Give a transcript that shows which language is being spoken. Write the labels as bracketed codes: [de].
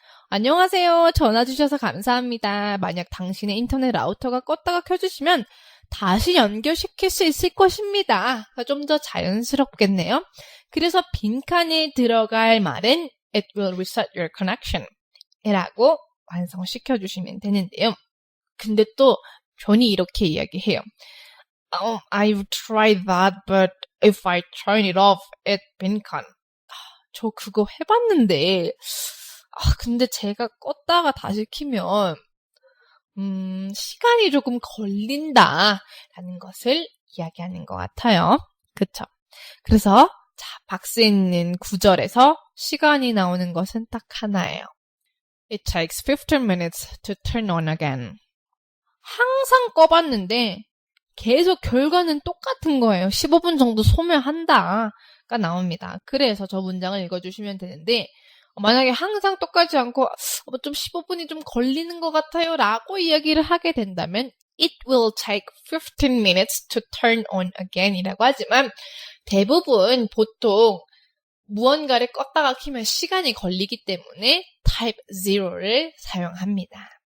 [ko] 안녕하세요. 전화 주셔서 감사합니다. 만약 당신의 인터넷 라우터가 껐다가 켜주시면 다시 연결시킬 수 있을 것입니다. 좀 더 자연스럽겠네요. 그래서 빈칸에 들어갈 말은 [en] It will reset your connection [ko] 이라고 완성시켜 주시면 되는데요. 근데 또 존이 이렇게 이야기해요. [en] I've tried that, but if I turn it off, it 빈칸. [ko] 저 그거 해봤는데 근데 제가 껐다가 다시 키면 시간이 조금 걸린다라는 것을 이야기하는 것 같아요. 그쵸? 그래서 자, 박스에 있는 구절에서 시간이 나오는 것은 딱 하나예요. [en] It takes 15 minutes to turn on again. [ko] 항상 꺼봤는데 계속 결과는 똑같은 거예요. 15분 정도 소멸한다가 나옵니다. 그래서 저 문장을 읽어주시면 되는데 만약에 항상 똑같지 않고 좀 15분이 좀 걸리는 것 같아요 라고 이야기를 하게 된다면 [en] It will take 15 minutes to turn on again [ko] 이라고 하지만 대부분 보통 무언가를 껐다가 켜면 시간이 걸리기 때문에 type 0를 사용합니다.